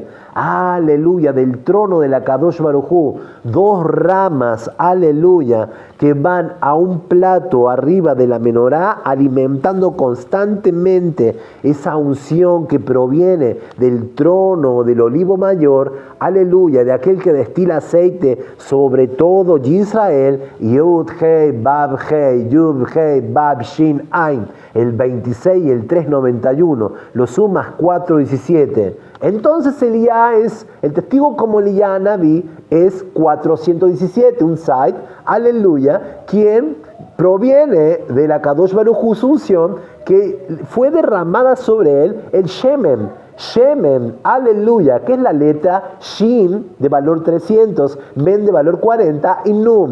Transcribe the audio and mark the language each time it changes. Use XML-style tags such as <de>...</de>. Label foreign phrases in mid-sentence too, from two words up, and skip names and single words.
<es>Aleluya, del trono de la</es> <he>קדוש ברוך הוא,</he> <es>2 ramas, aleluya, que van a un plato arriba de la menorá, alimentando constantemente esa unción que proviene del trono del olivo mayor, aleluya, de aquel que destila aceite sobre todo Israel,</es> <he>יוד הי באב הי, יוד הי באב שין עין,</he> <es>el 26 y el 391, lo sumas 417. Entonces Elías es, el testigo como Elías Naví es 417, un Zait, aleluya, quien proviene de la</es> <he>קדוש ברוך הוא,</he> <es>su unción, que fue derramada sobre él el Shemen, aleluya, que es la letra Shin de valor 300, Men de valor 40 y Nun.</es>